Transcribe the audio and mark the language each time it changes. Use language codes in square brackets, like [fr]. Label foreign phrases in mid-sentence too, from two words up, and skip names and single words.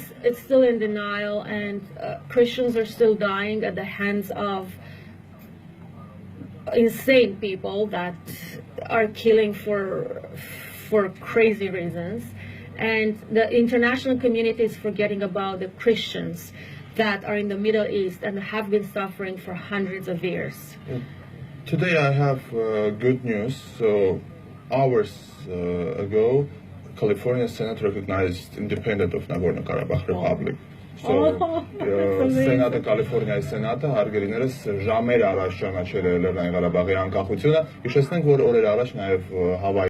[en] It's still in denial, and Christians are still dying at the hands of insane people that are killing for crazy reasons, and the international community is forgetting about the Christians that are in the Middle East and have been suffering for hundreds of years. Today I have good news. So hours ago, California Senate recognized independence of Nagorno-Karabakh Republic. [hy] So Սենատը Կալիֆոռնիայի Սենատը հարգելիներս ժամեր առաջ ճանաչել է Լեռնային Ղարաբաղի անկախությունը։ Հիշեցնենք, որ օրեր առաջ նաև Հավայի